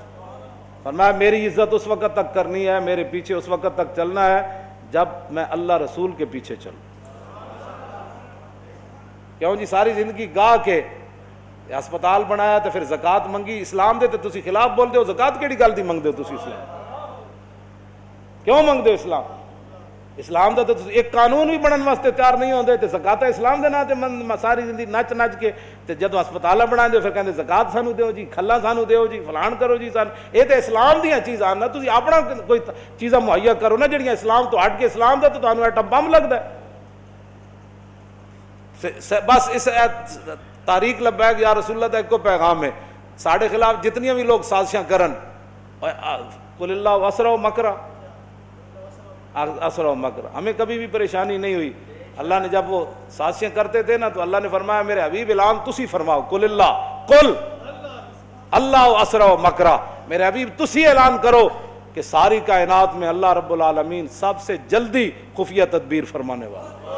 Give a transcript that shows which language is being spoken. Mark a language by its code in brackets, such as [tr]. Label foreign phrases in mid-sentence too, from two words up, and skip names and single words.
[ur] فرمایا میری عزت اس وقت تک کرنی ہے، میرے پیچھے اس وقت تک چلنا ہے جب میں اللہ رسول کے پیچھے چلوں. [pa] کیوں جی؟ ساری زندگی گاہ کے اسپتال بنایا تو پھر زکات منگی، اسلام دے تو تسی خلاف بول دے ہو، زکات کیڑی گل دی منگ دے ہو تسی اسلام؟ کیوں منگ دے ہو اسلام؟ اسلام دا تو ایک قانون بھی بنن واسطے تیار نہیں ہوندے تے زکات اسلام دے نا تے ساری زندگی نچ نچ کے تے جدوں اسپتال بنا دے پھر کہندے زکات سانو دیو جی، کھلا سانو دیو جی، فلان کرو جی سان. اے تے اسلام دیاں چیزاں نا، تسی اپنا کوئی چیزاں مہیا کرو نا جڑیاں اسلام تو ہٹ کے اسلام دا تو تانوں ایٹم بم لگدا ہے. بس اس تاریخ لبیک یا رسول اللہ دا ایک کو پیغام ہے، ساڑھے خلاف جتنی بھی لوگ سازشاں کرن، [ar] قل اللہ اسرع مکرا اسرع مکرا، [ur] ہمیں کبھی بھی پریشانی نہیں ہوئی. اللہ نے جب وہ سازشیں کرتے تھے نا تو اللہ نے فرمایا میرے حبیب [pa] اعلان تسی فرماؤ، [ar] قل اللہ اسرع مکرا، [ur] میرے حبیب [pa] تسی اعلان کرو [ur] کہ ساری کائنات میں اللہ رب العالمین سب سے جلدی خفیہ تدبیر فرمانے والا.